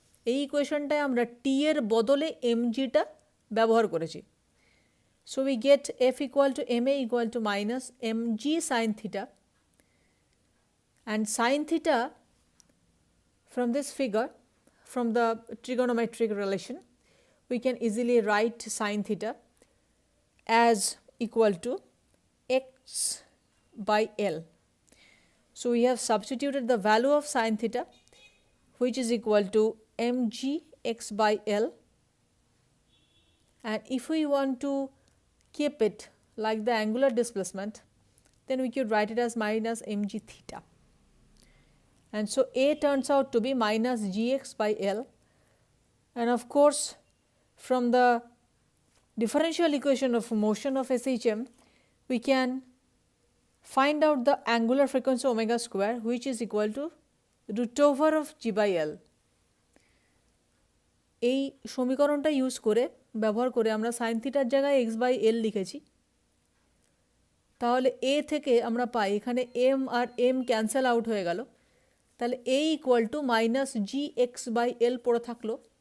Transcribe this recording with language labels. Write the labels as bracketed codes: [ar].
[bn] এই ইকুয়েশনটায় আমরা t এর বদলে mgটা ব্যবহার করেছি। [en] So we get f equal to ma equal to minus mg sin theta, and sin theta from this figure, from the trigonometric relation, we can easily write sin theta as equal to x by L. So we have substituted the value of sin theta, which is equal to mg x by L, and if we want to keep it like the angular displacement, then we could write it as minus mg theta, and so A turns out to be minus gx by L. And of course, from the differential equation of motion of SHM, we can find out the angular frequency omega square, which is equal to root over of g by L. [bn] এই সমীকরণটা ব্যবহার করে আমরা sign থিটার জায়গায় x by এল লিখেছি। তাহলে a থেকে আমরা পাই এখানে m আর m ক্যান্সেল আউট হয়ে গেল, তাহলে a equal to minus G x by এল পড়ে থাকলো।